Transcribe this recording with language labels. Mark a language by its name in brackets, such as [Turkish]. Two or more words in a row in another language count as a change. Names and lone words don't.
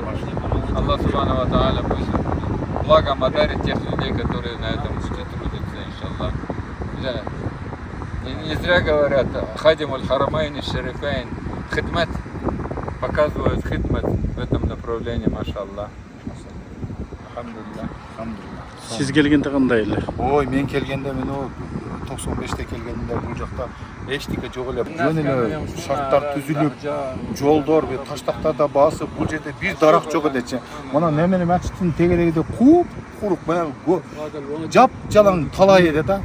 [Arabic] الله سبحانه وتعالى [Russian] пусть благом одарит тех людей, которые на этом трудятся, иншаллах. Не зря говорят, [Arabic] خادم الحرمين شريفين، خدمة, [Russian] показывают хидмат в этом направлении, машаллах. [Kyrgyz] Сиз келгенде кандай эле? Ой, мен келгенде мен о 95-те келгенде бул жакта эчтеке жок эле. Жөн эле шарттар түзүлүп, жолдор, таштактарда басып, бул жерде бир дарак жок элечи. Мына немени мачыттын тегерегиде курук баягы жап жалаң талай эле да.